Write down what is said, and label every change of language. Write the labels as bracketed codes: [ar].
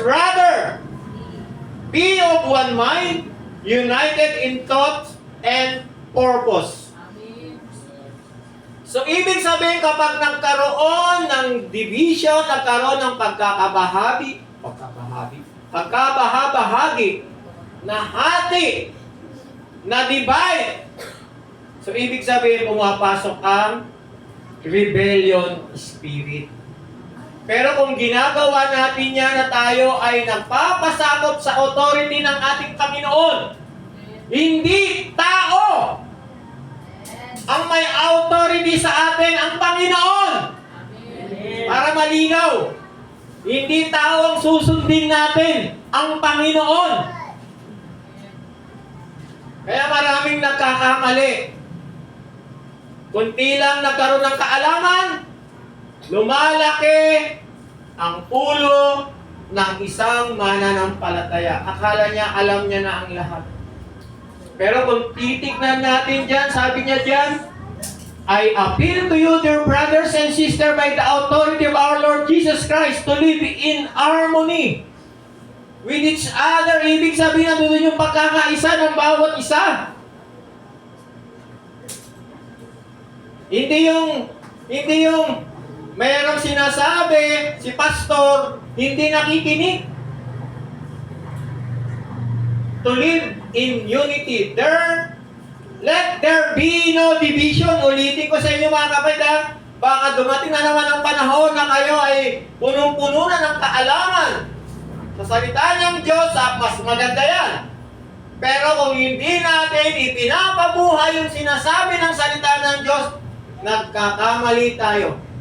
[en] Rather, be of one mind, united in thought and purpose. [tl] So, ibig sabihin kapag nagkaroon ng division, nagkaroon ng pagkabahabahagi, na hati, na divide. So, ibig sabihin, pumapasok ang rebellion spirit. Pero kung ginagawa natin yan na tayo ay nagpapasakop sa authority ng ating Panginoon, hindi tao ang may authority sa atin, ang Panginoon. Para malinaw, hindi tao ang susundin natin, ang Panginoon. Kaya maraming nagkakamali. Kunti lang nagkaroon ng kaalaman, lumalaki ang ulo ng isang mananampalataya. Akala niya, alam niya na ang lahat. Pero kung titignan natin dyan, sabi niya dyan, [en] I appeal to you, dear brothers and sisters, by the authority of our Lord Jesus Christ, to live in harmony with each other. [tl] Ibig sabihin na doon yung pagkakaisa ng bawat isa. Hindi yung mayroong sinasabi si pastor, hindi nakikinig. [en] To live in unity. Let there be no division. [tl] Ulitin ko sa inyo mga kapatid, baka dumating na naman ang panahon na kayo ay punong-puno na ng kaalaman sa salita ng Diyos, mas maganda yan. Pero kung hindi natin ipinapabuhay yung sinasabi ng salita ng Diyos, nagkakamali tayo.